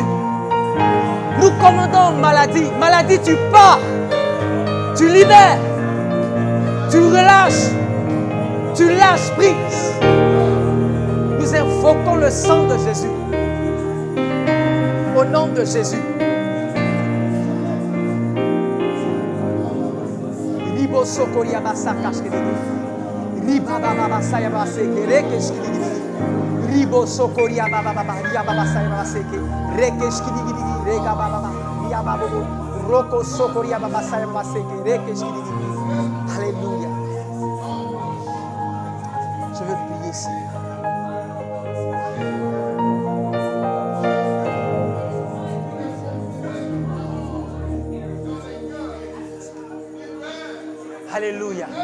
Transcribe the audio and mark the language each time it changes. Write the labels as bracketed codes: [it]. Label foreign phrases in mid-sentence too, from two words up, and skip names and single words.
[fr] Nous commandons maladie. Maladie, tu pars. Tu libères. Tu relâches. Tu lâches prise. Nous invoquons le sang de Jésus. Au nom de Jésus. Ribo sokoria basaka shkiri. Riba baba basaya baseke reke shkiri. Ribo sokoria baba baba ria baba basaya baseke reke shkiri rega baba ria baba roko sokoria baba basaya baseke reke shkiri. Alléluia. Je veux prier Seigneur. Alléluia.